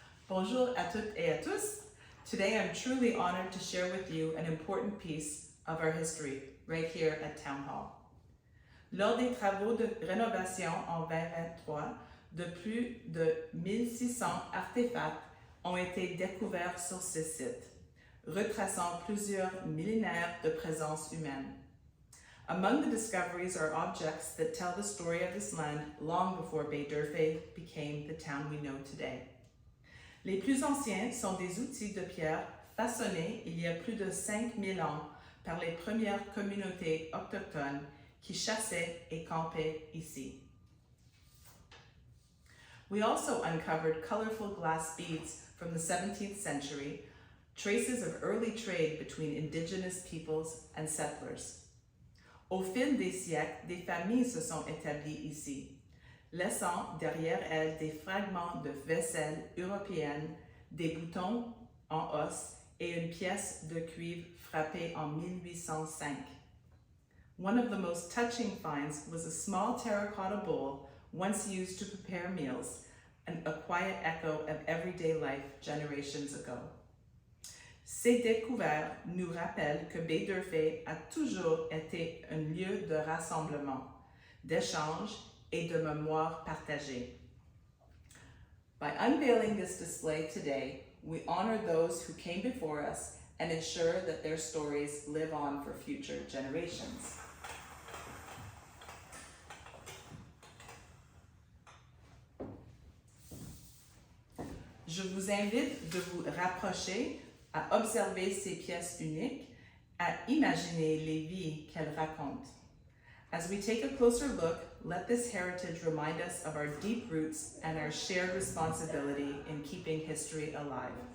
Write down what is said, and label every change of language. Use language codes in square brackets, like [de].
[fr] Bonjour à toutes et à tous. [en] Today I'm truly honored to share with you an important piece of our history right here at Town Hall. [fr] Lors des travaux de rénovation en 2023, de plus de 1600 artefacts ont été découverts sur ce site, retraçant plusieurs millénaires de présence humaine. [en] Among the discoveries are objects that tell the story of this land long before Baie d'Urfé became the town we know today. [fr] Les plus anciens sont des outils de pierre façonnés il y a plus de 5000 ans par les premières communautés autochtones qui chassaient et campaient ici. [en] We also uncovered colorful glass beads from the 17th century, traces of early trade between indigenous peoples and settlers. [fr] Au fil des siècles, des familles se sont établies ici, laissant derrière elles des fragments de vaisselle européenne, des boutons en os et une pièce de cuivre frappée en 1805. [en] One of the most touching finds was a small terracotta bowl once used to prepare meals, and a quiet echo of everyday life generations ago. [fr] Ces découvertes nous rappellent que Baie d'Urfé a toujours été un lieu de rassemblement, d'échange et de mémoire partagée. [en] By unveiling this display today, we honor those who came before us and ensure that their stories live on for future generations. [fr] Je vous invite de vous rapprocher, à observer ces pièces uniques, à imaginer les vies qu'elles racontent. [en] As we take a closer look, let this heritage remind us of our deep roots and our shared responsibility in keeping history alive.